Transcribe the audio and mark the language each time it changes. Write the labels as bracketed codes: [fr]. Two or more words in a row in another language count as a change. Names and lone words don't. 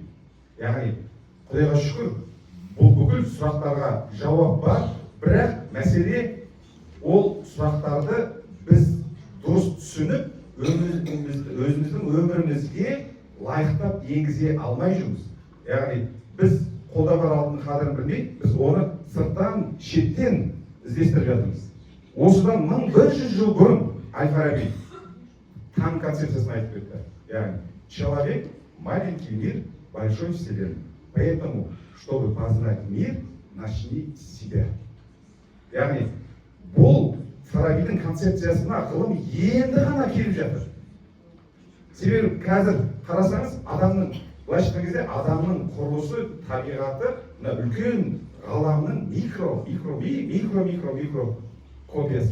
[kk] Яғни Құдайға шүкір, бұл бүкіл сұрақтарға жауап бар, бірақ мәселе ол сұрақтарды біз дұрыс түсініп, өзіміздің өмірімізге лайықтап енгізе алмай жүрміз. Яғни біз қолда бар алтынның қадірін білмей, біз оны сырттан, шеттен іздестіріп жатырмыз. Осыдан 1100 жыл бұрын Әл-Фараби таным концепциясын айтып кетті. Яғни [ru] человек маленький мир большой вселенной. Поэтому, чтобы познать мир, начни с себя. [kk] Яғни бұл Фарабидің концепциясына ғылым енді ғана келіп жатыр. Себебі қазір қарасаңыз, адамның, былайша айтқан кезде адамның құрылысы, табиғаты үлкен ғаламның микро копиясы.